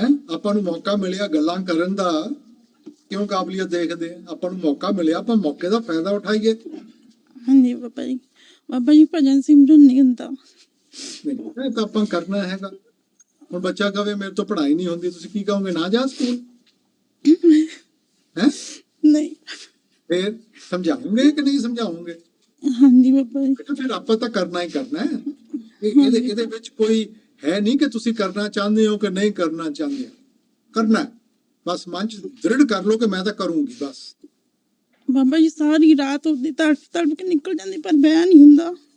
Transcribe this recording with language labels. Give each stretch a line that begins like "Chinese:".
Punjabi: ਆਪਾਂ ਨੂੰ ਮੌਕਾ ਮਿਲਿਆ ਗੱਲਾਂ ਕਰਨ ਦਾ, ਕਿਉਂ ਕਾਬਲੀਅਤ ਦੇਖਦੇ ਆ? ਆਪਾਂ ਨੂੰ ਮੌਕਾ ਮਿਲਿਆ, ਆਪਾਂ ਮੌਕੇ ਦਾ ਫਾਇਦਾ ਉਠਾਈਏ।
Hindi: हाँ जी बाबा जी भजन सिमरन नहीं होता।
Punjabi: ਨਹੀਂ ਇਹ ਤਾਂ ਆਪਾਂ ਕਰਨਾ ਹੈਗਾ। ਹੁਣ ਬੱਚਾ ਕਹੇ ਮੇਰੇ ਤੋਂ ਪੜ੍ਹਾਈ ਨਹੀਂ ਹੁੰਦੀ, ਤੁਸੀਂ ਕੀ ਕਹੋਗੇ? ਨਾ ਜਾ ਸਕੂਲ ਹੈ?
Hindi: नहीं
Punjabi: ਫਿਰ ਸਮਝਾਉਂਗੇ ਕਿ ਨਹੀਂ ਸਮਝਾਉਂਗੇ?
Hindi: हाँ जी बाबा जी
Punjabi: ਫਿਰ ਆਪਾਂ ਤਾਂ ਕਰਨਾ ਹੀ ਕਰਨਾ ਹੈ। ਇਹਦੇ ਵਿੱਚ ਕੋਈ ਹੈ ਨਹੀਂ ਕਿ ਤੁਸੀਂ ਕਰਨਾ ਚਾਹੁੰਦੇ ਹੋ ਕਿ ਨਹੀਂ ਕਰਨਾ ਚਾਹੁੰਦੇ ਹੋ। ਕਰਨਾ ਹੈ। ਬਸ ਮਨ ਚ ਦ੍ਰਿੜ ਕਰ ਲਓ ਕਿ ਮੈਂ ਤਾਂ ਕਰੂੰਗੀ ਬਸ।
Hindi: बाबा जी सारी रात होती तड़प के निकल जाती पर बह नहीं हुंदा।